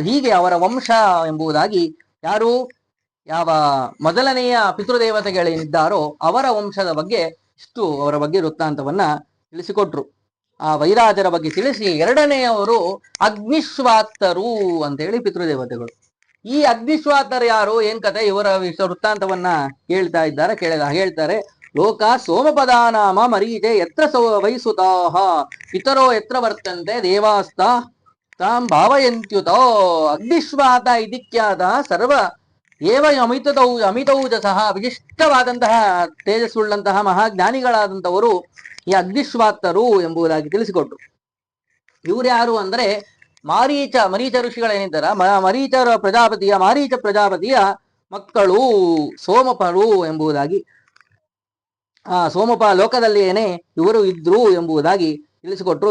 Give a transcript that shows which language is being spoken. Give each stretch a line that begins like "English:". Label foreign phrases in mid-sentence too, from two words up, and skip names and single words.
Kannada: ಹೀಗೆ ಅವರ ವಂಶ ಎಂಬುದಾಗಿ ಯಾರು ಯಾವ ಮೊದಲನೆಯ ಪಿತೃದೇವತೆಗಳೇನಿದ್ದಾರೋ ಅವರ ವಂಶದ ಬಗ್ಗೆ ಇಷ್ಟು ಅವರ ಬಗ್ಗೆ ವೃತ್ತಾಂತವನ್ನ ತಿಳಿಸಿಕೊಟ್ರು. ಆ ವೈರಾಜರ ಬಗ್ಗೆ ತಿಳಿಸಿ ಎರಡನೆಯವರು ಅಗ್ನಿಶ್ವಾತ್ತರು ಅಂತ ಹೇಳಿ ಪಿತೃದೇವತೆಗಳು. ಈ ಅಗ್ನಿಶ್ವಾತರು ಯಾರು, ಏನ್ ಕತೆ, ಇವರ ವೃತ್ತಾಂತವನ್ನ ಹೇಳ್ತಾರೆ.
Sanskrit: ಲೋಕ ಸೋಮಪದಾನಾಮ ಮರೀಚೆ ಯತ್ರ ವೈಸುತಾಹ ಪಿತರೋ ಯತ್ರ ವರ್ತಂತೆ ದೇವಾಸ್ತ ತಾಂ ಭಾವಯಂತ್ಯುತೋ ಅಗ್ನಿಶ್ವಾತ ಇದಿಕ್ಯಾದ ಸರ್ವ ಏವ ಅಮಿತೌಜಸಃ.
Kannada: ವಿಶಿಷ್ಟವಾದಂತಹ ತೇಜಸ್ಸುಳ್ಳಂತಹ ಮಹಾಜ್ಞಾನಿಗಳಾದಂಥವರು ಈ ಅಗ್ನಿಶ್ವಾತರು ಎಂಬುದಾಗಿ ತಿಳಿಸಿಕೊಟ್ರು. ಇವ್ರು ಯಾರು ಅಂದ್ರೆ ಮರೀಚ ಋಷಿಗಳೇನಿದ್ದಾರ, ಮಾರೀಚ ಪ್ರಜಾಪತಿಯ ಮಕ್ಕಳು ಸೋಮಪರು ಎಂಬುದಾಗಿ, ಸೋಮಪ ಲೋಕದಲ್ಲಿಯೇನೆ ಇವರು ಇದ್ರು ಎಂಬುದಾಗಿ ತಿಳಿಸಿಕೊಟ್ರು.